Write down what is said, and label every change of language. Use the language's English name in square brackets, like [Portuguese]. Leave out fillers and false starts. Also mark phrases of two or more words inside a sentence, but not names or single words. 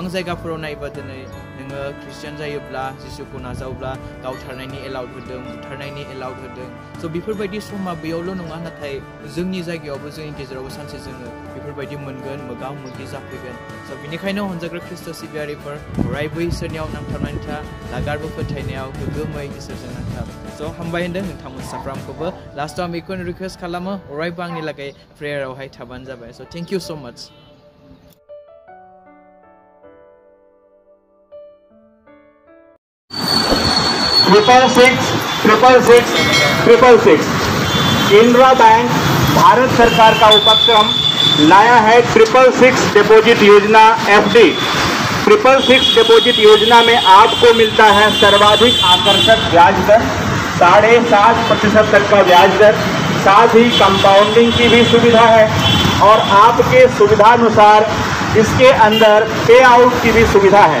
[Bodo] जायगाफोराव नायोबा दिनै नोङो ख्रिस्टियान जायोब्ला जिसुखौ नाजावब्ला गावथारनायनि एलाउड होदों बुथारनायनि एलाउड होदों स' बेफोरबायदि समा बेयावल' नङा नाथाय जोंनि जायगायावबो जोंनि गेजेरावबो सानसे जोङो बेफोरबायदि मोनगोन मोगा मोगि जाफैगोन स' बेनिखायनो अनजाग्रा ख्रिस्ट' सिबियारिफोर अरायबो इसोरनियाव नांथाबनानै था लागारबो फोथायनायाव गोग्गोमै इसोरजों नांथाब स' हामबाय होनदों नोंथांमोन साफ्रामखौबो लास्टआव आं बेखौनो रिकुवेस्ट खालामो अरायबो आंनि लागै प्रेयारावहाय थाबानो जाबाय स' [English] thank you so much [Hindi] केनरा बैंक भारत सरकार का उपक्रम लाया है 666 डिपॉजिट योजना FD 666 डिपॉजिट योजना में आपको मिलता है सर्वाधिक आकर्षक ब्याज दर 7.5% तक का ब्याज दर साथ ही कंपाउंडिंग की भी सुविधा है और आपके सुविधानुसार इसके अंदर [English] pay out [Hindi] की भी सुविधा है।